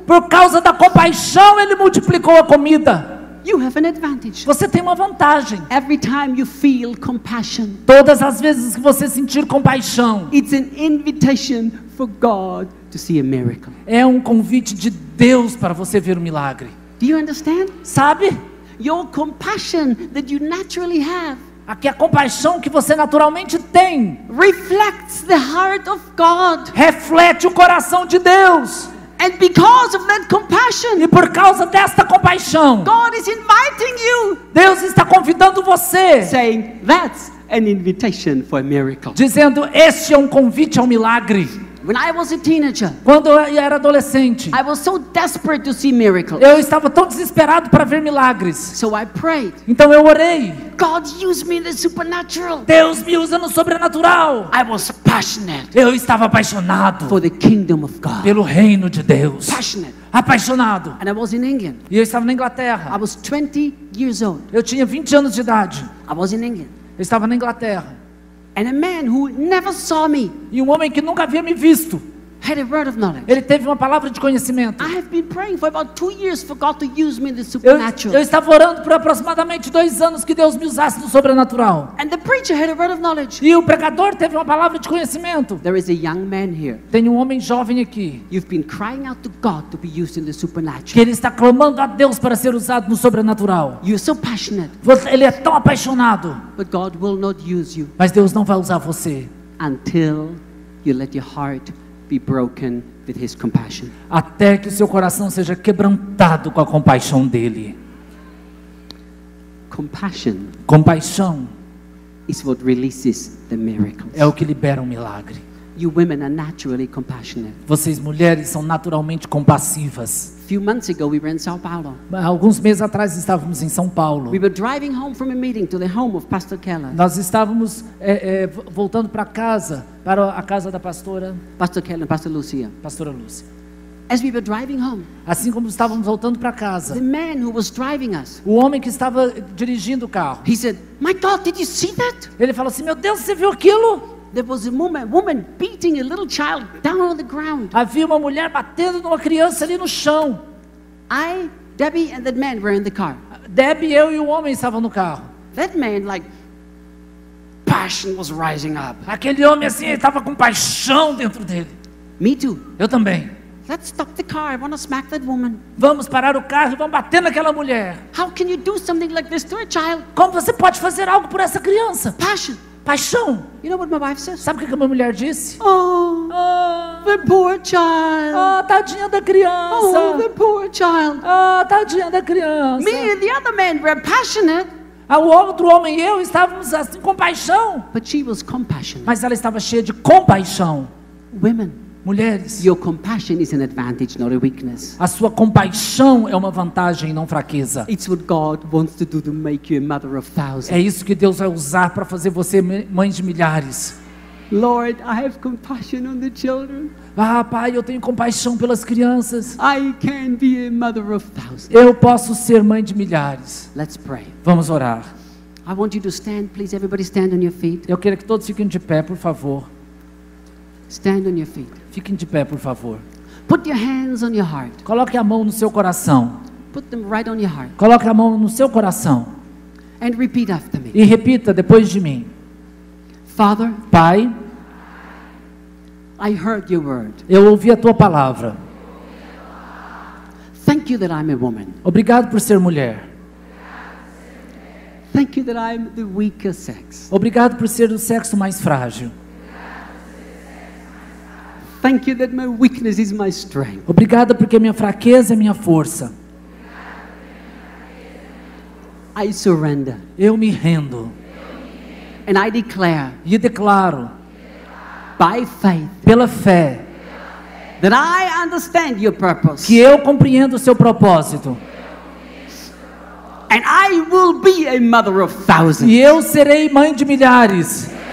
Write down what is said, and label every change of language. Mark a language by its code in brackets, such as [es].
[pt] Por causa da compaixão, ele multiplicou a comida. [en] You have an advantage. [pt] Você tem uma vantagem. [en] Every time you feel compassion, [pt] Todas as vezes que você sentir compaixão, [en] it's an invitation for God to see a miracle. [pt] é um convite de Deus para você ver o milagre. [en] Do you understand? [pt] Sabe? [en] Your compassion that you naturally have [pt] Aqui a compaixão que você naturalmente tem [en] reflects the heart of God. [pt] reflete o coração de Deus. [en] And because of that compassion, [pt] E por causa desta compaixão, [en] God is inviting you, [pt] Deus está convidando você, [en] saying, that's an invitation for a miracle. [pt] dizendo: este é um convite ao milagre. [en] When I was a teenager, [pt] Quando eu era adolescente, [en] I was so desperate to see miracles. [pt] eu estava tão desesperado para ver milagres. [en] So I prayed, [pt] Então eu orei. [en] God, use me in the supernatural. [pt] Deus me usa no sobrenatural. [en] I was passionate [pt] Eu estava apaixonado [en] for the kingdom of God. [pt] pelo reino de Deus. [en] Passionate. [pt] Apaixonado. [en] And I was in England. [pt] E eu estava na [en] I [pt] Inglaterra. [en] was 20 years old. [pt] Eu tinha 20 anos de idade. [en] I was in England. [pt] Eu estava na Inglaterra. [en] And a man who never saw me [pt] E um homem que nunca havia me visto, [en] had a word of knowledge. [pt] ele teve uma palavra de conhecimento. [en] I have been praying for about 2 years for God to use me in the [pt] Eu [en] supernatural. [pt] estava orando por aproximadamente 2 anos que Deus me usasse no sobrenatural. [en] And the preacher had a word of knowledge. [pt] E o pregador teve uma palavra de conhecimento. [en] There is a young man here. [pt] Tem um homem jovem aqui, [en] You've been crying out to God to be used in the supernatural. [pt] ele está clamando a Deus para ser usado no sobrenatural. [en] You're so passionate, [pt] Ele é tão apaixonado, [en] but God will not use you [pt] mas Deus não vai usar você [en] until you let your heart be broken with His compassion. [pt] até que o seu coração seja quebrantado com a compaixão dele. [en] Compassion [pt] Compaixão [en] is what releases the miracles. [pt] é o que libera um milagre. [en] You women are naturally compassionate. [pt] Vocês mulheres são naturalmente compassivas. [en] A few months ago, we were in Sao Paulo. [pt] Alguns meses atrás estávamos em São Paulo. [en] We were driving home from a meeting to the home of Pastor Keller. [pt] Nós estávamos voltando para casa, para a casa da pastora [en] Keller and Pastor Lucia. [pt] Lúcia. [en] As we were driving home, [pt] Assim como estávamos voltando para [en] the [pt] casa, [en] man who was driving us, [pt] o homem que estava dirigindo o carro, [en] he said, "My God, did you see that? [pt] ele falou assim: meu Deus, você viu aquilo? [en] There was a woman beating a little child down on the ground." [pt] Havia uma mulher batendo numa criança ali no chão. [en] Debbie and that man were in the car. [pt] Debbie, eu e o homem estavam no carro. [en] That man, like, passion was rising up. [pt] Aquele homem assim, ele estava com paixão dentro dele. [en] Me too. [pt] Eu também. [en] Let's stop the car. I want to smack that woman. [pt] Vamos parar o carro e vamos bater naquela mulher. [en] How can you do something like this to a child? [pt] Como você pode fazer algo por essa criança? [en] Passion. [pt] Paixão. [en] You know what my wife says? [pt] Sabe o que a minha mulher disse? [en] Oh, The poor child. [pt] tadinha da [en] Oh, [pt] criança. [en] the poor child. [pt] Tadinha da criança. [en] Me and the other man were passionate, [pt] O outro homem e eu estávamos assim com paixão. [en] but she was compassionate. [pt] Mas ela estava cheia de compaixão. [en] Women, [pt] Mulheres, [en] your compassion is an advantage, not a weakness. [pt] a sua compaixão é uma vantagem, não fraqueza. [en] It's what God wants to do to make you a mother of thousands. [pt] É isso que Deus vai usar para fazer você mãe de milhares. [en] Lord, I have compassion on the children. [pt] Pai, eu tenho compaixão pelas crianças. [en] I can be a mother of thousands. [pt] Eu posso ser mãe de milhares. [en] Let's pray. [pt] Vamos orar. [en] I want you to stand, please. Everybody stand on your feet. [pt] Eu quero que todos fiquem de pé, por favor. [en] Stand on your feet. [pt] Fiquem de pé, por favor. [en] Put your hands on your heart. [pt] Coloque a mão no seu coração. [en] Put them right on your heart. [pt] Coloque a mão no seu coração. [en] And repeat after me. [pt] E repita depois de mim. [en] Father, [pt] Pai, [en] I heard your word. [pt] eu ouvi a tua palavra. [en] Thank you that I'm a woman. [pt] Obrigado por ser mulher. [en] Thank you that I'm the weaker sex. [pt] Obrigado por ser o sexo mais frágil. [en] Thank you that my weakness is my strength. [pt] Obrigado porque minha fraqueza é minha força. [en] I surrender. [pt] Eu me rendo. [en] And I declare [pt] E declaro, [en] by faith [pt] pela fé, [en] that I understand your purpose. [pt] que eu compreendo o seu propósito. [en] And I will be a mother of thousands. [pt] E eu serei mãe de milhares.